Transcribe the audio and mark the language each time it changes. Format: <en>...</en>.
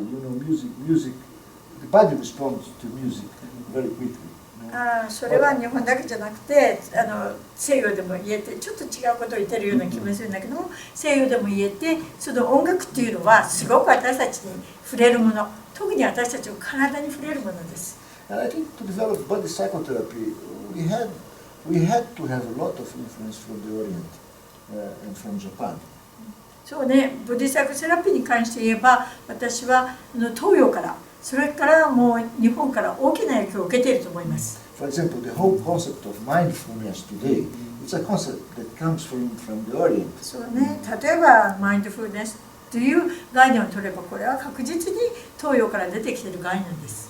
<en>You know, music. The body responds to music very quickly.</en> <ja>それは日本だけじゃなくて西洋でも言えて、ちょっと違うことを言ってるような気もするんだけども、西洋でも言えて、その音楽っていうのはすごく私たちに触れるもの、特に私たちの体に触れるものです。</ja> <en>And I think to develop body psychotherapy, we had to have a lot of influence from the Orient and from Japan.</en> <ja>そうね、ボディサイコセラピーに関して言えば、私は東洋から、それからもう日本から大きな影響を受けていると思います。</ja> <en>For example, the whole concept of mindfulness today, it's a concept that comes from the Orient.</en> <ja>そうね、例えばマインドフルネスという概念を取れば、これは確実に東洋から出てきている概念です。</ja>